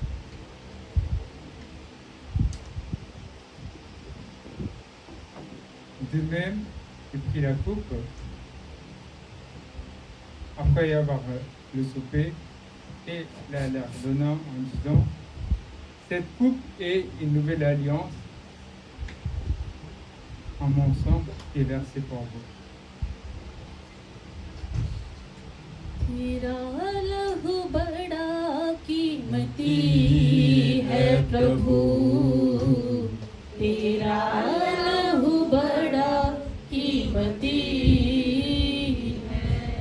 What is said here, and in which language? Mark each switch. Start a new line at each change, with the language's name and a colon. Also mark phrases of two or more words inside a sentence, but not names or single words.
French: De même, j'ai pris la coupe, après y avoir le souper, et la leur donnant en disant, cette coupe est une nouvelle alliance en mon sang qui est versé pour vous.
Hindi: तेरा लहू बड़ा कीमती है प्रभु, तेरा लहू बड़ा कीमती है,